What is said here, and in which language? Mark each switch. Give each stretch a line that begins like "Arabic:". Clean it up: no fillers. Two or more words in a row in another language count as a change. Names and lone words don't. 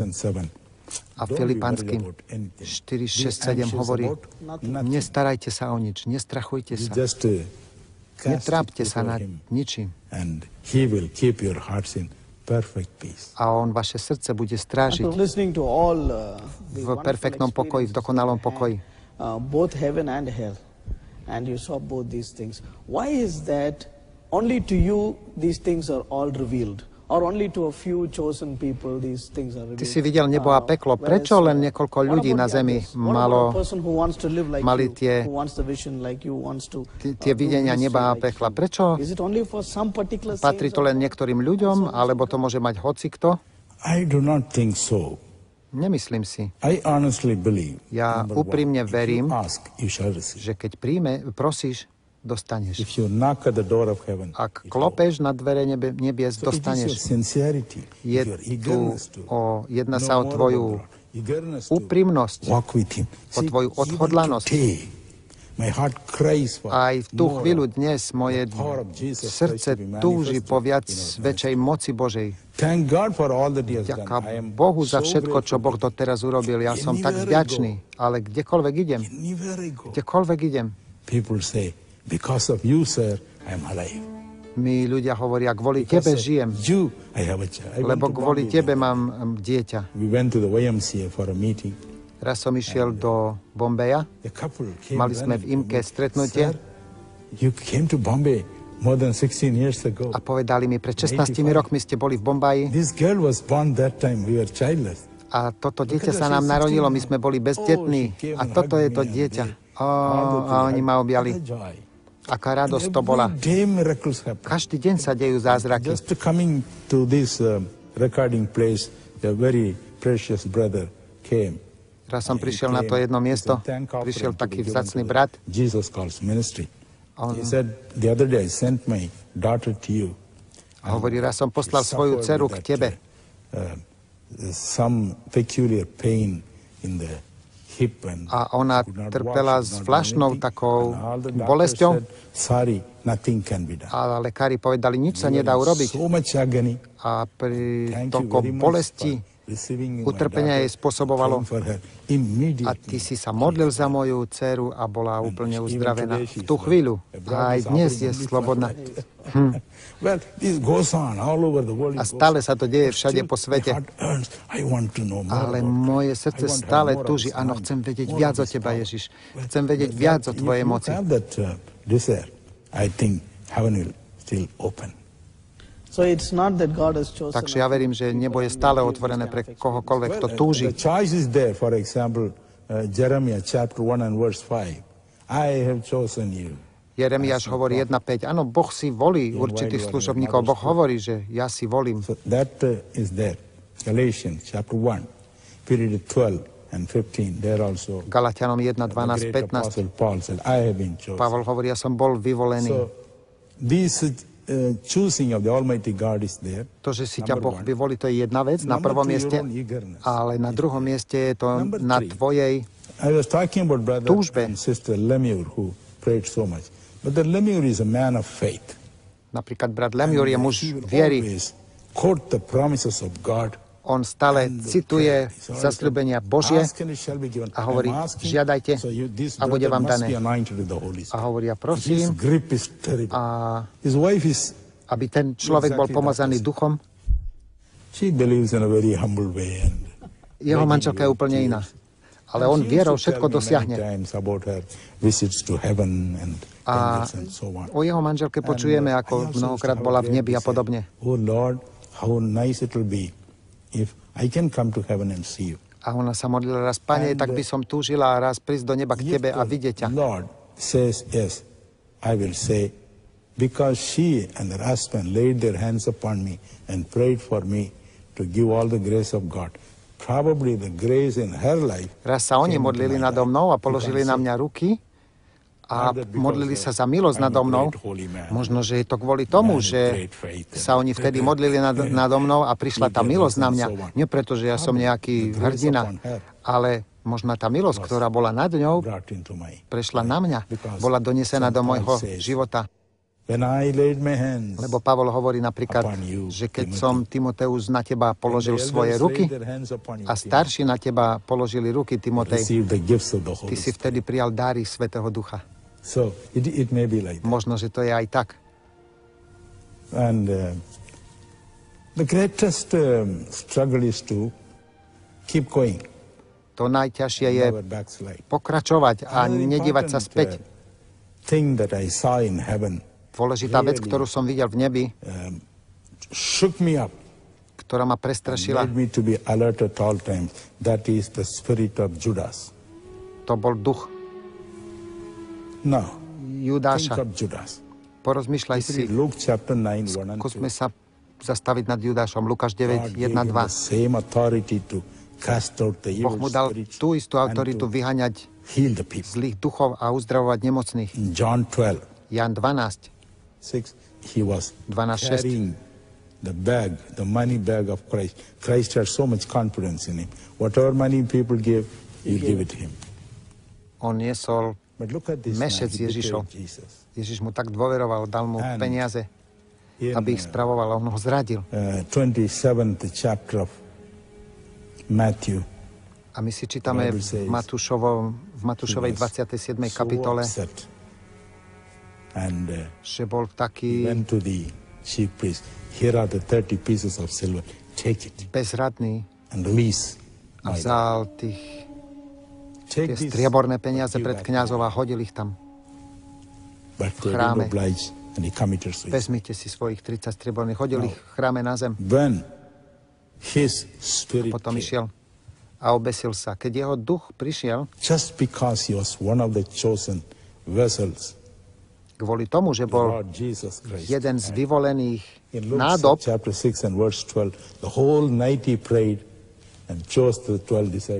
Slovak: A Filipanským 4:6-7 hovorí, nestarajte sa o nič, nestrachujte sa, netrápte sa nad ničím. A on vaše srdce bude strážiť v perfektnom pokoji, v dokonalom pokoji.
English: Both heaven and hell, and you saw both these things. Why is that only to you these things are all revealed, or only to a few chosen people these things are revealed?
Slovak: Ty si videl nebo a peklo. Prečo len niekoľko ľudí na zemi mali tie videnia neba a pekla? Prečo patrí to len niektorým ľuďom, alebo to môže mať hocikto?
English: I do not think so.
Slovak: Nemyslím si. Ja úprimne verím, že keď prosíš, dostaneš. Ak klopeš na dvere nebies, dostaneš. Jedná sa o tvoju úprimnosť, o tvoju odhodlanosť
English: My heart cries for
Slovak: Aj v tú
English: more
Slovak: chvíľu
English: of
Slovak: dnes moje
English: the power of Jesus
Slovak: srdce
English: Christ to be
Slovak: túži
English: manifested
Slovak: po viac
English: in our
Slovak: väčšej moci Božej.
English: Thank God for all that He has done.
Slovak: Ďaká
English: I am
Slovak: Bohu za
English: so
Slovak: všetko, čo
English: grateful
Slovak: Boh
English: to Him.
Slovak: doteraz urobil. Ja som tak
English: Anywhere I
Slovak: vďačný, ale kdekoľvek idem,
English: Anywhere I go,
Slovak: kdekoľvek idem,
English: people say, because of you, sir, I am alive.
Slovak: mi ľudia hovoria, kvôli tebe žijem,
English: You, I have a child. I went
Slovak: lebo
English: to
Slovak: kvôli
English: Bombay.
Slovak: tebe mám dieťa.
English: We went to the YMCA for a meeting.
Slovak: Raz som išiel do Bombeja,
English: A couple came
Slovak: mali sme v
English: running
Slovak: IMKE
English: to me.
Slovak: stretnutie
English: Sir, you came to Bombay more than 16 years ago.
Slovak: a povedali mi, pred 16 rokmi ste boli v Bombaji
English: This girl was born that time. We were childless.
Slovak: a toto dieťa sa nám narodilo, my sme boli bezdetní a toto je to dieťa. A oni ma objali. Aká radosť to bola.
English: Every day miracles happen.
Slovak: Každý deň sa dejú zázraky.
English: Just coming to this recording place, a very precious brother came.
Slovak: Raz som prišiel na to jedno miesto, prišiel taký vzácny brat.
English: Jesus Calls Ministry.
Slovak: On
English: He said, the other day I sent my daughter to you.
Slovak: hovorí, raz som poslal svoju dceru k tebe.
English: Some peculiar pain in the hip and
Slovak: A ona
English: could not
Slovak: trpela
English: walk,
Slovak: s
English: could not do
Slovak: zvláštnou
English: anything.
Slovak: takou
English: And all the doctors
Slovak: bolesťou
English: said, sorry, nothing can be done.
Slovak: a lekári povedali, nič sa
English: We were
Slovak: nedá
English: in
Slovak: urobiť.
English: So much agony.
Slovak: A pri
English: Thank you
Slovak: toľko
English: very much
Slovak: bolesti,
English: for receiving my
Slovak: utrpenia jej
English: daughter,
Slovak: spôsobovalo.
English: praying for her
Slovak: A
English: immediately.
Slovak: ty si sa modlil za moju dceru a bola úplne
English: Even
Slovak: uzdravená.
English: today she
Slovak: V tú
English: is
Slovak: chvíľu.
English: a
Slovak: A
English: brother
Slovak: aj
English: is
Slovak: dnes
English: offering
Slovak: je
English: only for
Slovak: slobodná.
English: life. Well, this goes on all over the world.
Slovak: A stále sa to deje všade po svete.
English: I want to know more
Slovak: Ale
English: about
Slovak: moje
English: you.
Slovak: srdce
English: I want to have
Slovak: stále
English: more of
Slovak: túži.
English: His
Slovak: Áno,
English: mind,
Slovak: chcem vedieť
English: more
Slovak: viac
English: of
Slovak: o
English: His
Slovak: teba,
English: power.
Slovak: Ježiš. Chcem vedieť viac o tvojej
English: If
Slovak: moci.
English: you have that desire, I think heaven will still open. So it's not that God has chosen.
Slovak: Takže ja verím, že nebo je stále otvorené pre kohokoľvek, kto túži.
English: The choice is there. For example, Jeremiah chapter 1 and verse 5. I have chosen you.
Slovak: Jeremiáš hovorí 1.5. Áno, Boh si volí určitých služobníkov. Boh hovorí, že ja si volím.
English: So that is there. Galatians chapter 1, period 12 and 15. There also.
Slovak: Galatianom 1, 12,
English: The great
Slovak: 15.
English: apostle Paul said, I have been chosen.
Slovak: Pavol hovorí, ja som bol vyvolený.
English: So this choosing of the Almighty God is there.
Slovak: To, že si ťa
English: Number
Slovak: Boh
English: one.
Slovak: vyvolí, to je jedna vec na
English: Number
Slovak: prvom
English: two, your
Slovak: mieste,
English: own eagerness.
Slovak: ale na druhom mieste je to
English: Number
Slovak: na
English: three.
Slovak: tvojej.
English: I was talking about brother
Slovak: túžbe.
English: and sister Lemure who prayed so much. But the Lemure is a man of faith.
Slovak: Napríklad brat Lemure je muž
English: He will
Slovak: viery.
English: always quote the promises of God.
Slovak: On stále cituje zasľúbenia Božie
English: Ask and it shall be given.
Slovak: a hovorí,
English: I'm asking,
Slovak: žiadajte
English: so this
Slovak: a bude
English: brother
Slovak: vám
English: must
Slovak: dané.
English: be anointed with the Holy
Slovak: A
English: Spirit.
Slovak: hovoria,
English: His
Slovak: prosím,
English: grip is terrible.
Slovak: a
English: His wife is,
Slovak: aby ten človek bol pomazaný duchom.
English: she believes in a very humble way. And
Slovak: Jeho manželka je úplne iná. Ale on vierou všetko dosiahne. A o jeho manželke počujeme, ako mnohokrát bola v nebi a podobne.
English: Oh Lord, how nice it will be if I can come to heaven and see you.
Slovak: A ona sa modlila raz, Pane, tak by som túžila raz prísť do neba k tebe a vidieť ťa.
English: Lord says yes, I will say, because she and her husband laid their hands upon me and prayed for me to give all the grace of God. Probably the grace in her life.
Slovak: Raz sa oni modlili nado mnou a položili na mňa ruky a modlili sa za milosť nado mnou. Možno, že je to kvôli tomu, že sa oni vtedy modlili nado mnou a prišla tá milosť na mňa. Nie preto, že ja som nejaký hrdina, ale možno tá milosť, ktorá bola nad ňou, prešla na mňa, bola donesená do môjho života. Lebo Pavol hovorí napríklad, že keď som, Timoteus, na teba položil svoje ruky a starší na teba položili ruky, Timotej, ty si vtedy prijal dáry Svätého Ducha. Možno, že to je aj tak.
English: And the greatest struggle is to keep going.
Slovak: To najťažšie je pokračovať a nedívať sa späť.
English: Thing that I saw in heaven
Slovak: Dôležitá vec, ktorú som videl v nebi,
English: shook me up,
Slovak: ktorá ma prestrašila,
English: made me to be alert at all times. That is the spirit of Judas.
Slovak: to bol duch
English: Now,
Slovak: Judáša.
English: think of Judas.
Slovak: Porozmýšľaj si,
English: Luke chapter 9, 1 and 2.
Slovak: skúsme sa zastaviť nad Judášom. Lukáš 9, 1, 2.
English: Same authority to cast out the
Slovak: Boh
English: evil
Slovak: mu dal
English: spirits
Slovak: tú istú
English: and
Slovak: autoritu
English: to
Slovak: vyháňať
English: heal the people.
Slovak: zlých duchov a uzdravovať nemocných.
English: In John 12,
Slovak: Jan 12,
English: 6, he was
Slovak: 12:6.
English: carrying the bag, the money bag of Christ. Christ had so much confidence in him. Whatever money people give, he'll give it to him.
Slovak: on niesol
English: But look at this
Slovak: mešec
English: man, he
Slovak: Ježišov.
English: betrayed Jesus.
Slovak: Ježiš mu tak dôveroval, dal mu
English: And
Slovak: peniaze,
English: In
Slovak: aby ich spravoval, a on ho zradil.
English: 27th chapter of Matthew,
Slovak: A my si čítame v Matúšovej 27. kapitole,
English: so upset. And
Slovak: že bol
English: he
Slovak: taký
English: went to the chief priest. Here are the 30 pieces of silver. Take it
Slovak: bezradný
English: and release
Slovak: a
English: my
Slovak: vzal tie
English: Take this.
Slovak: strieborné peniaze pred kňazov a hodil ich tam.
English: But they
Slovak: chráme.
English: didn't oblige, and he committed suicide.
Slovak: Vezmite si svojich 30 strieborných, hodil ich v chráme na zem.
English: When his spirit
Slovak: Potom
English: came,
Slovak: išiel a obesil sa. Keď jeho duch prišiel,
English: just because he was one of the chosen vessels,
Slovak: kvôli tomu, že
English: the
Slovak: bol
English: Lord Jesus Christ.
Slovak: jeden z vyvolených
English: In Luke
Slovak: nádob,
English: chapter 6 and verse 12, the whole night he prayed and chose the 12 disciples.